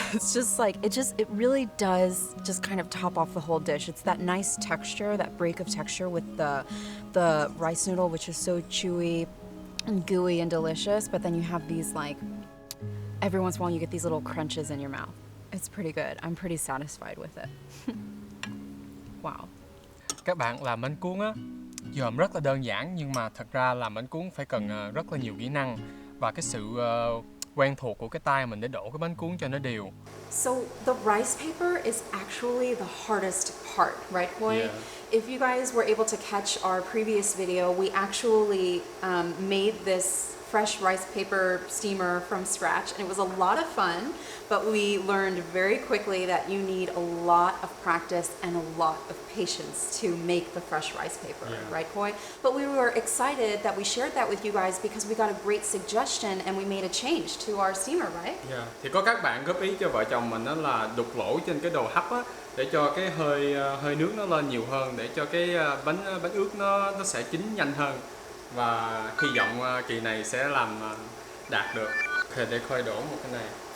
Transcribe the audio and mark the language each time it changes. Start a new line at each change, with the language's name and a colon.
English: It's just like, it really does just kind of top off the whole dish. It's that nice texture, that break of texture with the rice noodle, which is so chewy and gooey and delicious. But then you have these like, every once in a while you get these little crunches in your mouth. It's pretty good. I'm pretty satisfied with it. Wow.
Vietnamese: Các bạn, làm bánh cuốn á, dòm rất là đơn giản nhưng mà thật ra làm bánh cuốn phải cần rất là nhiều kỹ năng và cái sự quen thuộc của cái tay mình để đổ cái bánh cuốn cho nó đều.
English: So the rice paper is actually the hardest part, right, Khoi? Yeah. If you guys were able to catch our previous video, we actually made this fresh rice paper steamer from scratch, and it was a lot of fun, but we learned very quickly that you need a lot of practice and a lot of patience to make the fresh rice paper, right, Khoi? But we were excited that we shared that with you guys because we got a great suggestion and we made a change to our steamer, right? Yeah.
Vietnamese: Thì có các bạn góp ý cho vợ chồng mình đó là đục lỗ trên cái đồ hấp á, để cho cái hơi nước nó lên nhiều hơn, để cho cái bánh ướt nó sẽ chín nhanh hơn, và hy vọng kỳ này sẽ làm đạt được. Okay, để Khôi đổ một cái này.